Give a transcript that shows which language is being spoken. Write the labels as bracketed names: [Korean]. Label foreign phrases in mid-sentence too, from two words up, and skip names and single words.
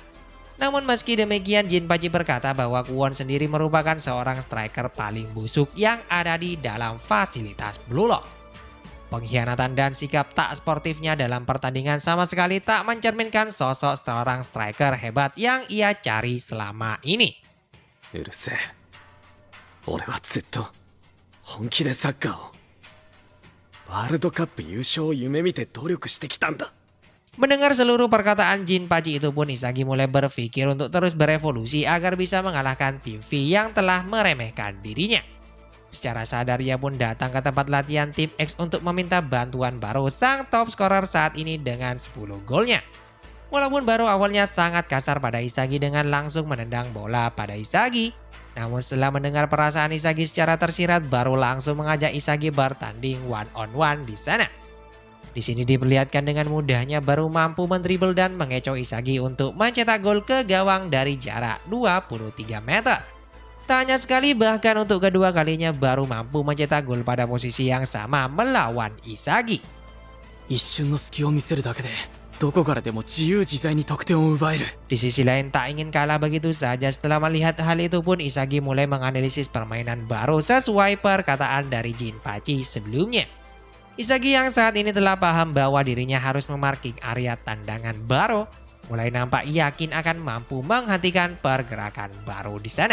[Indonesian] Namun meski demikian Jinpachi berkata bahwa Kwon sendiri merupakan seorang striker paling busuk yang ada di dalam fasilitas Blue Lock. Pengkhianatan dan sikap tak sportifnya dalam pertandingan sama sekali tak mencerminkan sosok seorang striker hebat yang ia cari selama ini. [Japanese] うるせえ。俺はずっと本気でサッカーをワールドカップ優勝を夢見て努力してきたんだ。 [Indonesian] Mendengar seluruh perkataan Jinpachi itu pun Isagi mulai berpikir untuk terus berevolusi agar bisa mengalahkan tim V yang telah meremehkan dirinya. Secara sadar ia pun datang ke tempat latihan tim X untuk meminta bantuan Baro sang [English] top scorer [Indonesian] saat ini dengan 10 golnya. Walaupun Baro awalnya sangat kasar pada Isagi dengan langsung menendang bola pada Isagi, namun setelah mendengar perasaan Isagi secara tersirat, Baro langsung mengajak Isagi bertanding [English] one on one [Indonesian] di sana. Di sini diperlihatkan dengan mudahnya Baro mampu mendribble dan mengecoh Isagi untuk mencetak gol ke gawang dari jarak 23 meter. Tak hanya sekali, bahkan untuk kedua kalinya Baro mampu mencetak gol pada posisi yang sama melawan Isagi. [Japanese] 一瞬の隙を見せるだけでどこからでも自由自在に得点を奪える。 [Indonesian] Di sisi lain tak ingin kalah begitu saja, setelah melihat hal itu pun Isagi mulai menganalisis permainan Baro sesuai perkataan dari Jinpachi sebelumnya. Isagi yang saat ini telah paham bahwa dirinya harus memarking area tandangan Baro, mulai nampak yakin akan mampu menghentikan pergerakan Baro di sana.